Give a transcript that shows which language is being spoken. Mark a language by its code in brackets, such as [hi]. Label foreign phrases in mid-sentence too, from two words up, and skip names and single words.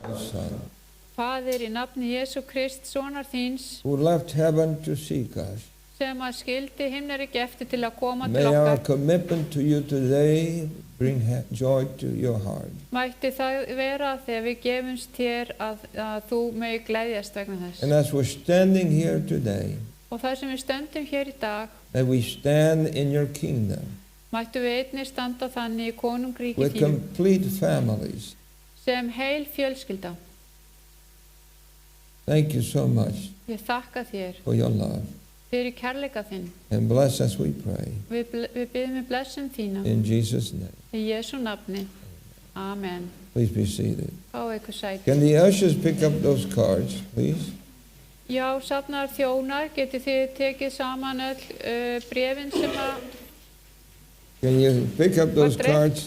[en] Son, [is] Faðir, í nafni Jésu Krist, sonar þíns, [en] who left heaven to seek us. [is] sem að skildi himnaríki eftir til að koma til [en] May our [is] okkar. [en] commitment to you today bring joy to your heart. [is] Mætti það vera þegar við gefumst þér að þú megi gleðjast vegna þess. [en] And as we're standing here today, [is] Og það sem við stöndum hér í dag, [en] that we stand in your kingdom [is] mættu við einnig standa þannig í konungríki [en] with [is] þínu [en] complete families. [is] sem heil fjölskylda. [en] Thank you so much [is] Ég þakka þér [en] for your love. [is] fyrir kærleika þinn. [en] And bless us, we pray. [is] Við biðum með blessun þína [en] In Jesus' name. [is] í Jésu nafni. [en] Amen. Please be seated. [is] Fá ykkur sæti. [en] Can the ushers pick up those cards, please? [is] Já, safnar þjónar, getið þið tekið saman öll bréfin sem að [en] Can you pick up those What, Rick? cards?